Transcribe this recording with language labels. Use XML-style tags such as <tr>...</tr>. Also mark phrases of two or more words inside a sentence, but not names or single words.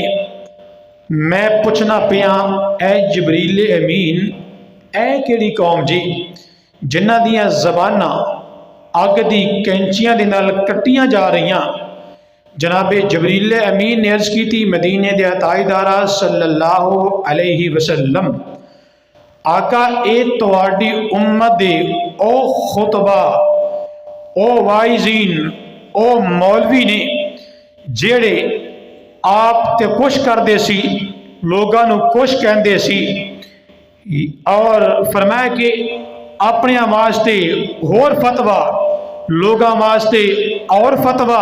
<pa>میں پچھنا پیا، اے جبریل امین، اے کیہڑی قوم جی جنہاں دیاں زباناں اگ دی قینچیاں دے نال کٹیاں جا رہی. جنابِ جبریل امین نے عرض کی تھی، مدینے دے تاجدارا</pa> <ar>صلى الله عليه وسلم,</ar> <pa>آقا اے تہاڈی امت دے او خطبا، او واعظین، او مولوی نے جیہڑے آپ تے کجھ کرتے سی، لوگوں نوں کجھ کہتے سی. اور فرمایا کہ اپنے واسطے ہور فتویٰ، لوگوں واسطے اور فتویٰ.</pa>